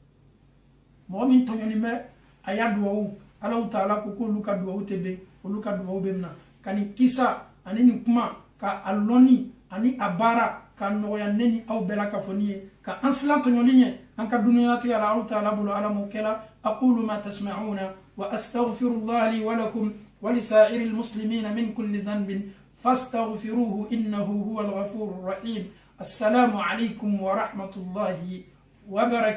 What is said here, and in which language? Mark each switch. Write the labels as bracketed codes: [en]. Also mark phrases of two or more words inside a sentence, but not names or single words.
[bm] mɔgɔ min tɔɲɔli bɛ a y'a duwawu Alahu taala ko k'olu ka duwawu tɛ bɛn olu ka duwawu bɛ minɛ ka nin kisa ani nin kuma ka a lɔnni ani a baara ka nɔgɔya ne ni aw bɛɛ la ka fɔ nin ye ka an silan tɔɲɔli ɲɛ an ka duniyalatigɛ la Alahu taala bolo ala m'o kɛla [ar] أقول ما تسمعون وأستغفر الله لي ولكم ولسائر المسلمين من كل ذنب فاستغفروه إنه هو الغفور الرحيم السلام عليكم ورحمة الله وبركاته